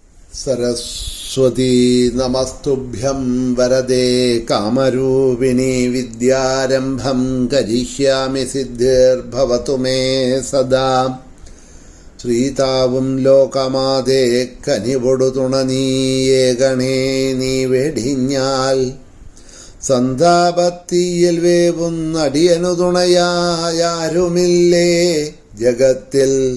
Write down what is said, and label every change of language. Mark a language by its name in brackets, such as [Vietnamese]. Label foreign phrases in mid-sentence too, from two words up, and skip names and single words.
[Sanskrit] सरस्वती नमस्तुभ्यं वरदे कामरूपिणी विद्यारम्भं करिष्यामि सिद्धिर्भवतु मे सदा [Malayalam] ശ്രീതാവും ലോകമാതേ കനിവൊടു തുണനീയേ ഗണേ നീ വെടിഞ്ഞാൽ സന്താപത്തിയിൽ വേവുന്നടിയനു തുണയായാരുമില്ലേ ജഗത്തിൽ